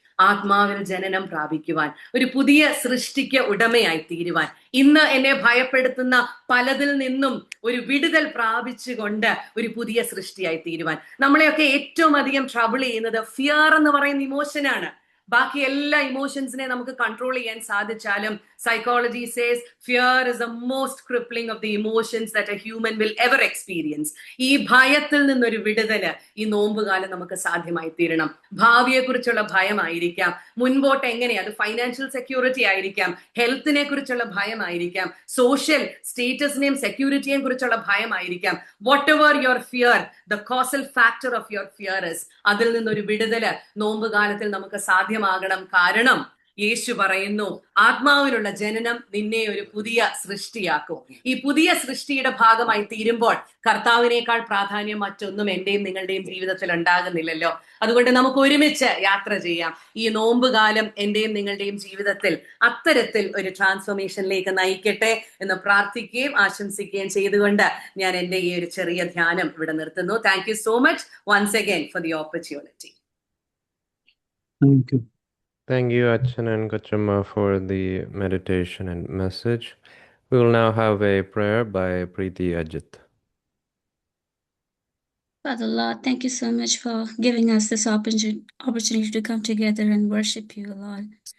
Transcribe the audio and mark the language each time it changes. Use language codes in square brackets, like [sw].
[ml] ആത്മാവിൽ ജനനം പ്രാപിക്കുവാൻ, ഒരു പുതിയ സൃഷ്ടിക്ക് ഉടമയായി തീരുവാൻ, ഇന്ന് എന്നെ ഭയപ്പെടുത്തുന്ന പലതിൽ നിന്നും ഒരു വിടുതൽ പ്രാപിച്ചുകൊണ്ട് ഒരു പുതിയ സൃഷ്ടിയായി തീരുവാൻ. നമ്മളെയൊക്കെ ഏറ്റവും അധികം ട്രബിൾ ചെയ്യുന്നത് ഫിയർ എന്ന് പറയുന്ന ഇമോഷനാണ്. ബാക്കി എല്ലാ ഇമോഷൻസിനെ നമുക്ക് കൺട്രോൾ ചെയ്യാൻ സാധിച്ചാലും [en] psychology says fear is the most crippling of the emotions that a human will ever experience. [ml] ഈ ഭയത്തിൽ നിന്നൊരു വിടുതല് ഈ നോമ്പുകാലം നമുക്ക് സാധ്യമായി തീരണം. ഭാവിയെ കുറിച്ചുള്ള ഭയമായിരിക്കാം, മുൻപോട്ട് എങ്ങനെയാ, അത് ഫൈനാൻഷ്യൽ സെക്യൂരിറ്റി ആയിരിക്കാം, ഹെൽത്തിനെ കുറിച്ചുള്ള ഭയമായിരിക്കാം, സോഷ്യൽ സ്റ്റേറ്റസിനെയും സെക്യൂരിറ്റിയെയും കുറിച്ചുള്ള ഭയമായിരിക്കാം. [en] whatever your fear, the causal factor of your fear is, [ml] അതിൽ നിന്നൊരു വിടുതല് നോമ്പുകാലത്തിൽ നമുക്ക് സാധ്യമാകണം. കാരണം യേശു പറയുന്നു, ആത്മാവിലുള്ള ജനനം നിന്നെ ഒരു പുതിയ സൃഷ്ടിയാക്കും. ഈ പുതിയ സൃഷ്ടിയുടെ ഭാഗമായി തീരുമ്പോൾ കർത്താവിനേക്കാൾ പ്രാധാന്യം മറ്റൊന്നും എന്റെയും നിങ്ങളുടെയും ജീവിതത്തിൽ ഉണ്ടാകുന്നില്ലല്ലോ. അതുകൊണ്ട് നമുക്ക് ഒരുമിച്ച് യാത്ര ചെയ്യാം. ഈ നോമ്പുകാലം എന്റെയും നിങ്ങളുടെയും ജീവിതത്തിൽ അത്തരത്തിൽ ഒരു ട്രാൻസ്ഫോർമേഷനിലേക്ക് നയിക്കട്ടെ എന്ന് പ്രാർത്ഥിക്കുകയും ആശംസിക്കുകയും ചെയ്തുകൊണ്ട് ഞാൻ എന്റെ ഈ ഒരു ചെറിയ ധ്യാനം ഇവിടെ നിർത്തുന്നു. [en] Thank you so much once again for the opportunity. Thank you. Thank you, Achan and Kochumma, for the meditation and message. We will now have a prayer by Preeti Ajit. Father Lord, thank you so much for giving us this opportunity to come together and worship you, Lord.